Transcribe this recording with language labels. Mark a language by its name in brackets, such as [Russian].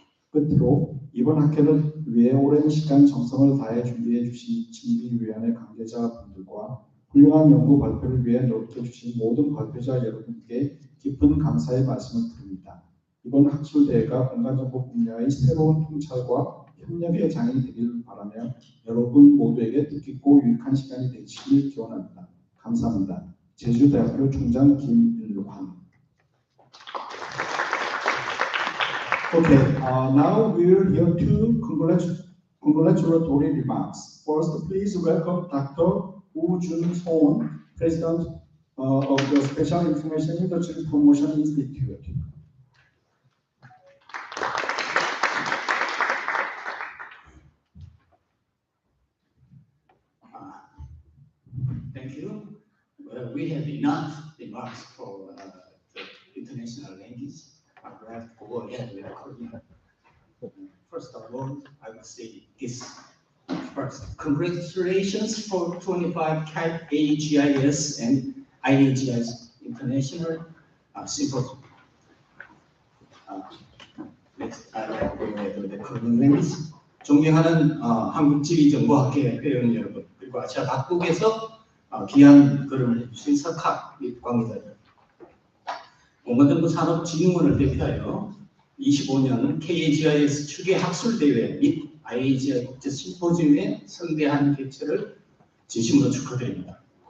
[Korean] 끝으로 이번 학회를 위해 오랜 시간 정성을 다해 준비해 주신 준비위원회 관계자분들과 훌륭한 연구 발표를 위해 노력해 주신 모든 발표자 여러분께 깊은 감사의 말씀을 드립니다. 이번 학술대회가 공간정보 분야의 새로운 통찰과 협력의 장이 되기를 바라며 여러분 모두에게 뜻깊고 유익한 시간이 되시길 기원합니다. 감사합니다. 제주대학교 총장 김일환. [English] Okay, now we will hear two congratulatory remarks. First, please welcome Dr. Woo Jun-soon, President of the Special Information Industry Promotion Institute. Thank you. We have enough remarks for the international language. I have to go go ahead with the Korean. First of all, I would say this. First, congratulations for 25 KAGIS and IAGI's International Symposium. Next, I'd like to go ahead with the Korean language. [Korean] 존경하는 한국지리정보학회 회원 여러분, 그리고 아시아 각국에서 귀한 걸음을 해주신 석학 및 관계자들, 공간정보 산업진흥원을 대표하여 25년 KAGIS 추계 학술대회 및 IAGI 국제 심포지움의 성대한 개최를 진심으로 축하드립니다.